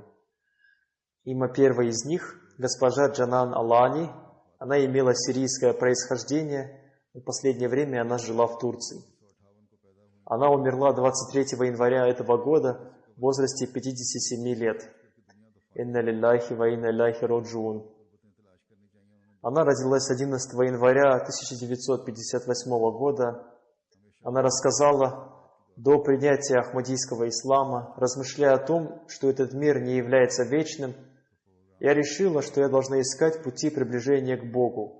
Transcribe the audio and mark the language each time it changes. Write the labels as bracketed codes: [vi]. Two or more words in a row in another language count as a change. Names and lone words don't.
[ru] Имя первой из них – госпожа Джанан Алани. Она имела сирийское происхождение, в последнее время она жила в Турции. Она умерла 23 января этого года в возрасте 57 лет. [ar] إنا لله وإنا إليه راجعون. [ru] Она родилась 11 января 1958 года. Она рассказала: до принятия ахмадийского ислама, размышляя о том, что этот мир не является вечным, я решила, что я должна искать пути приближения к Богу.